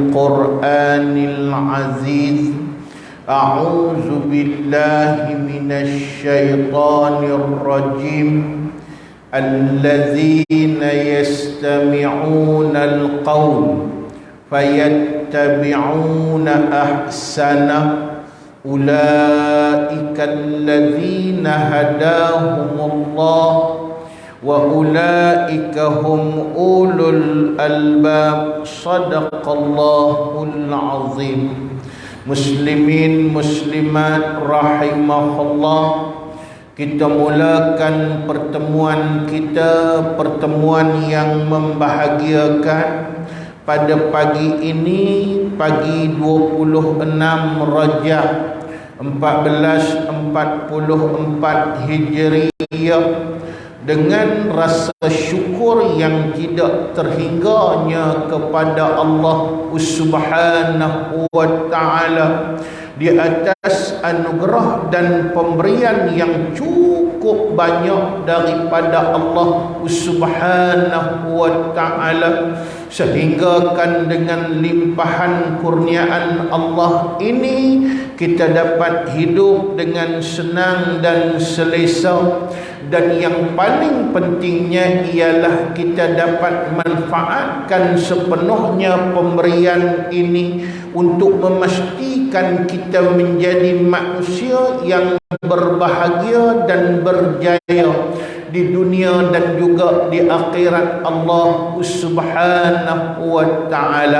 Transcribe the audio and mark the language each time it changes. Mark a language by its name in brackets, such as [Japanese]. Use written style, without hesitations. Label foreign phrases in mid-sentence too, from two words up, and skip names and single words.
[Arabic] القرآن العزيز. أعوذ بالله من الشيطان الرجيم. الذين يستمعون القول فيتبعون أحسنه. أولئك الذين هداهم الله وأولئك هم أولو الألباب. صدق الله العظيم. مسلمين مسلمات رحمهم الله, [Malay] kita mulakan pertemuan kita, pertemuan yang membahagiakan pada pagi ini, pagi 26 Rajab 1444 Hijriyah, dengan rasa syukur yang tidak terhingganya kepada Allah [Arabic] سبحانه وتعالى [Malay] di atas anugerah dan pemberian yang cukup banyak daripada Allah [Arabic] سبحانه وتعالى, [Malay] sehingga kan dengan limpahan kurniaan Allah ini kita dapat hidup dengan senang dan selesa. Dan yang paling pentingnya ialah kita dapat manfaatkan sepenuhnya pemberian ini untuk memastikan kita menjadi manusia yang berbahagia dan berjaya di dunia dan juga di akhirat Allah [Arabic] سبحانه وتعالى.